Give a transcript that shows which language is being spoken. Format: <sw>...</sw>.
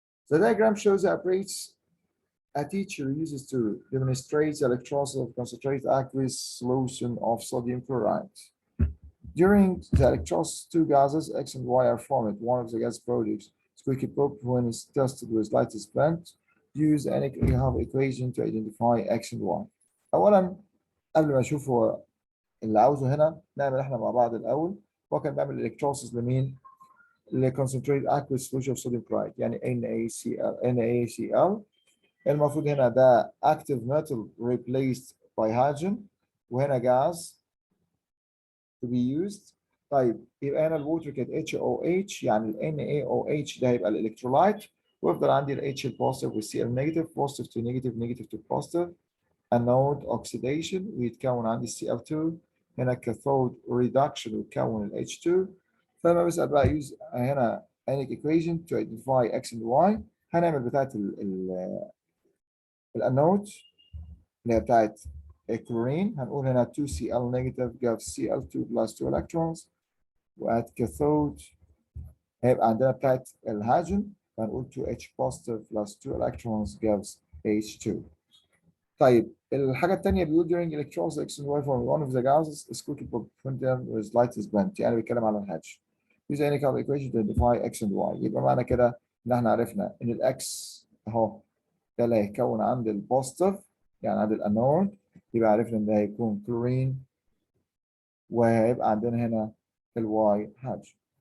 <en>The diagram shows the apparatus a teacher uses to demonstrate the electrolysis of concentrated aqueous solution of sodium chloride. During the electrolysis, two gases, X and Y, are formed. One of the gas products, squeaky pop, when it's tested with light is bent. Use an equation to identify X and Y.</en> <ar>أولاً قبل ما نشوف هو اللي عاوزه هنا نعمل احنا مع بعض الأول. هو كان بيعمل electrolysis لمين؟</ar> <en>concentrated aqueous solution of sodium chloride يعني NaCl</en> <ar>المفروض هنا ده</ar> <en>active metal replaced by hydrogen وهنا gas to be used.</en> <ar>طيب يبقى هنا الووتر كانت HOH يعني ال NaOH ده هيبقى الالكترولايت ويفضل عندي ال H البوزيتيف وال Cl نيجاتيف</ar> <en>positive to negative negative to positive anode oxidation</en> <ar>ويتكون عندي Cl2 هنا cathode reduction ويتكون ال H2 فلما بسأل بقى use هنا Ionic equation to identify X and Y هنعمل بتاعت الانود اللي هي بتاعت الكلورين هنقول هنا</ar> <en>2Cl negative gives Cl2 plus 2 electrons</en> <ar>وات cathode هيبقى عندنا بتاعت الهيدروجين هنقول 2H positive plus 2 electrons gives H2. طيب الحاجة الثانية بيقول</ar> <en>during electrolysis X and Y from one of the gases is cooked with light is bent</en> <ar>يعني بيتكلم على الهيدروجين.</ar> <en>use any kind of equation to identify X and Y</en> <ar>يبقى معنى كده إن احنا عرفنا إن الإكس أهو ده اللي هيكون عند البوزيتيف يعني عند الانود يبقى عرفنا ان ده هيكون كلورين وهيبقى عندنا هنا الواي هيدروجين.</ar>